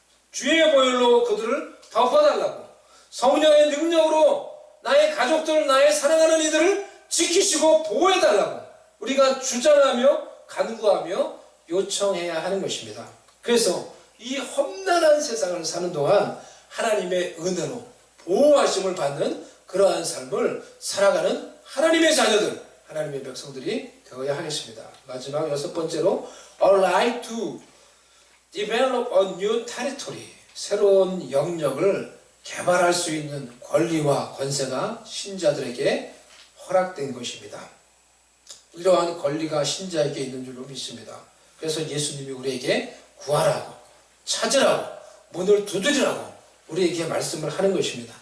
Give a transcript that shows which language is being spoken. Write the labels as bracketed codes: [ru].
[ko] 주의 보혈로 그들을 덮어달라고, 성령의 능력으로 나의 가족들, 나의 사랑하는 이들을 지키시고 보호해달라고 우리가 주장하며 간구하며 요청해야 하는 것입니다. 그래서 이 험난한 세상을 사는 동안 하나님의 은혜로 보호하심을 받는 그러한 삶을 살아가는 하나님의 자녀들, 하나님의 백성들이 되어야 하겠습니다. 마지막 여섯 번째로 [en] a right to develop a new territory. [ko] 새로운 영역을 개발할 수 있는 권리와 권세가 신자들에게 허락된 것입니다. 이러한 권리가 신자에게 있는 줄로 믿습니다. 그래서 예수님이 우리에게 구하라고, 찾으라고, 문을 두드리라고 우리에게 말씀을 하는 것입니다.